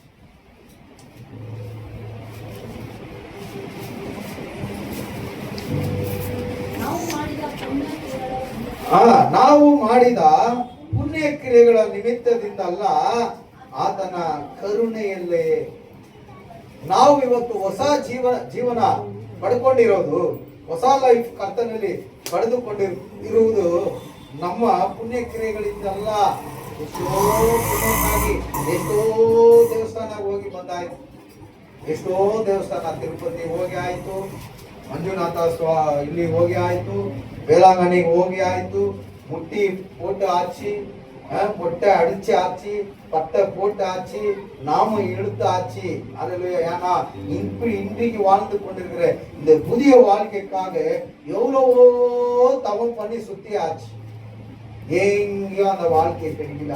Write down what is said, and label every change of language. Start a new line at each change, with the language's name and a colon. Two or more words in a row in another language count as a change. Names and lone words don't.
Kannada: ನಾವು ಮಾಡಿದ ಪುಣ್ಯ ಕ್ರಿಯೆಗಳ ನಿಮಿತ್ತದಿಂದ ಅಲ್ಲ, ಆತನ ಕರುಣೆಯಲ್ಲೇ ನಾವು ಇವತ್ತು ಹೊಸ ಜೀವನ ಪಡ್ಕೊಂಡಿರೋದು, ಹೊಸ ಲೈಫ್ ಕರ್ತನಲ್ಲಿ ಪಡೆದುಕೊಂಡಿರುವುದು ನಮ್ಮ ಪುಣ್ಯ ಕ್ರಿಯೆಗಳಿಂದಲ್ಲ. ಎಷ್ಟೋ ಪುಣ್ಯಕ್ಕಾಗಿ ಎಷ್ಟೋ ದೇವಸ್ಥಾನ ಹೋಗಿ ಬಂದಾಯ್ತು, ಎಷ್ಟೋ ದೇವಸ್ಥಾನ ತಿರುಪತಿ ಹೋಗಿ ಆಯ್ತು, ಮಂಜುನಾಥ ಇಲ್ಲಿ ಹೋಗಿ ಆಯ್ತು, ಬೇಲಾಂಗಣಿಗೆ ಹೋಗಿ ಆಯ್ತು,
Tamil: முட்டி போட்டு ஆச்சு, மொட்டை அடிச்சு ஆச்சு, பட்டை போட்டு ஆச்சு, நாம இழுத்து ஆச்சு. அல்லேலூயா. ஏன்னா இப்படி இன்றைக்கு வாழ்ந்து கொண்டிருக்கிற இந்த புதிய வாழ்க்கைக்காக எவ்வளவோ தவம் பண்ணி சுத்தி ஆச்சு, எங்கேயும் அந்த வாழ்க்கை கிடைக்கல.